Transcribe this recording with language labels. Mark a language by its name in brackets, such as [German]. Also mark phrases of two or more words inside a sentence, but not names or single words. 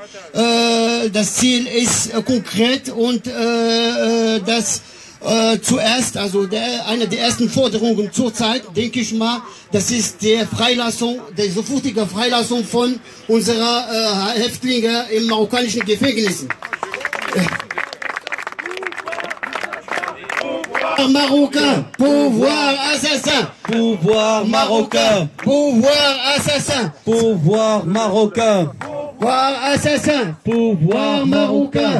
[German] Das Ziel ist konkret und das zuerst, also eine der ersten Forderungen zurzeit, denke ich mal, das ist die Freilassung, die sofortige Freilassung von unserer Häftlinge im marokkanischen Gefängnissen. [French] Marocain, pouvoir assassin, Pouvoir marocain, pouvoir assassin, pouvoir marocain, pouvoir assassin, pouvoir marocain.